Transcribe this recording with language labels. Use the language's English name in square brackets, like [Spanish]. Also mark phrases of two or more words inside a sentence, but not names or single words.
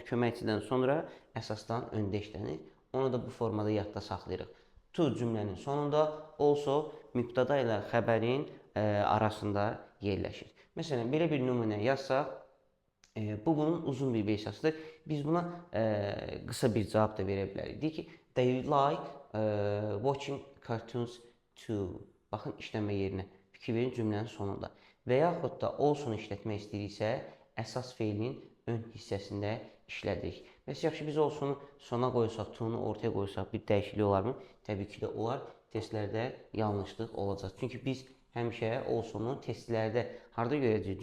[Azerbaijani] Köməkçidən sonra əsasdan öndə işlənir. Onu da bu formada yadda saxlayırıq. To cümlənin sonunda, also mübtəda ilə xəbərin arasında yerləşir. Məsələn, belə bir nümunə yazsaq, bu bunun uzun bir versiyasıdır. Biz buna qısa bir cavab da verə bilərik. Deyək ki, [English] they like watching cartoons too. [Azerbaijani] Baxın, işlənmə yerinə fikir verin cümlənin sonunda. Və yaxud da also-nu işlətmək istəyiriksə, əsas feilin ön hissəsində işlədirik. Bəs yaxşı, biz also-nu sona qoysaq, to-nu ortaya qoysaq bir dəyişiklik olarmı? Təbii ki də olar. Testlərdə yanlışlıq olacaq. Çünki biz həmişə also-nu testlərdə harda görəcəyik?